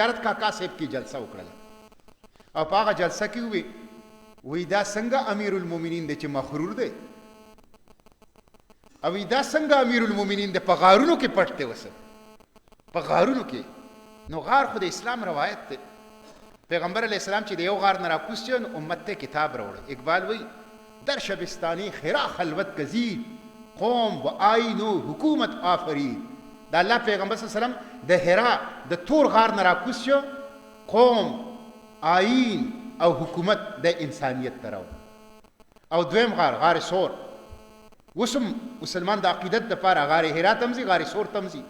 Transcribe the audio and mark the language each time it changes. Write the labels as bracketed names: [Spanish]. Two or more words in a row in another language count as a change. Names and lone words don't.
[Pashto] زیارت کاکا صاحب کې جلسه وکړله، او په هغه جلسه کې وی دا څنګه [Arabic] امیر المؤمنین [Pashto] دی چې مغرور دی، او دا څنګه [Arabic] امیر المؤمنین [Pashto] دی په غارونو کې پټ دی، وسه په غارونو کې. نو غار خو د اسلام روایت دی، پیغمبر [Arabic] علیه السلام [Pashto] چې د یو غار نه راکوز شو، نو امت ته کتاب راوړی. [Persian] اقبال وی در شبستانی خرا خلوت گزید، قوم و آیین و حکومت آفرید. [Pashto] دا الله پیغمبر [Arabic] صلی الله علیه وسلم [Pashto] د حرا د تور غار نه راکوز شو، قوم، آیین او حکومت د انسانیت ته راوړ. او دویم غار، غار سور، اوس هم مسلمان د عقیدت دپاره غار حرا ته هم ځي، غار سور ته هم ځي.